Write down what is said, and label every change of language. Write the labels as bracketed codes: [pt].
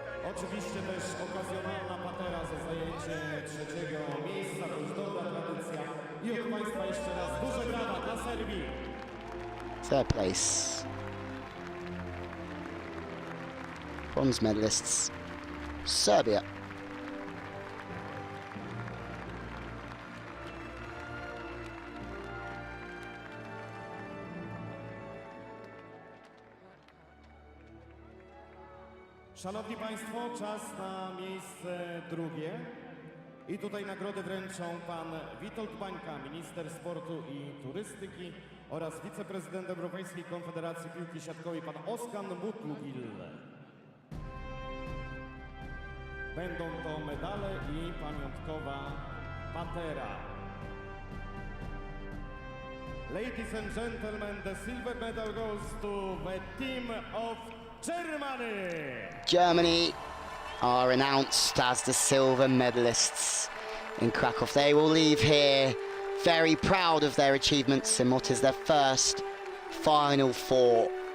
[pl] Oczywiście też okazjonalna patera za zajęcie trzeciego miejsca, to już dobra tradycja. I od Państwa jeszcze raz duże brawa dla Serbii. [en] Third place. Bronze medalists, Serbia. [pl] Szanowni Państwo, czas na miejsce drugie. I tutaj nagrody wręczą pan Witold Bańka, minister sportu i turystyki, oraz wiceprezydent Europejskiej Konfederacji Piłki Siatkowej, pan Oskan Mutlugil. Będą to medale i pamiątkowa patera. [en] Ladies and gentlemen, the silver medal goes to the team of Germany. Germany are announced as the silver medalists in Krakow. They will leave here very proud of their achievements in what is their first Final Four.